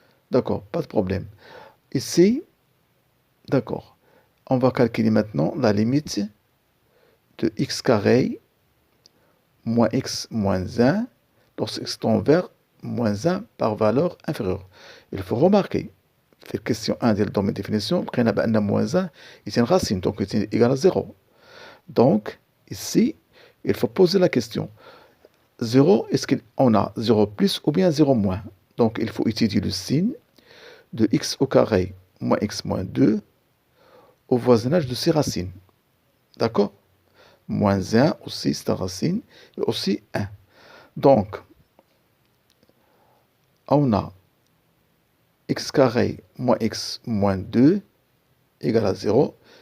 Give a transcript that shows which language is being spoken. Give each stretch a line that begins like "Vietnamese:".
French: D'accord, pas de problème. Ici, d'accord, on va calculer maintenant la limite de x carré moins x moins 1 lorsque x tend vers moins 1 par valeur inférieure. Il faut remarquer,
Arabic: في الكيستيون 1 ديال الدومين ديفينيسيون لقينا بأن موان 1
French: est une racine, donc est égal à 0. Donc, ici, il faut poser la question. 0, est-ce qu'on a 0 plus ou bien 0 moins? Donc, il faut étudier le signe de x au carré moins x moins 2 au voisinage de ces racines. D'accord? Moins 1 aussi, c'est une racine, et aussi 1. Donc, on a x carré moins x moins 2 égale à 0.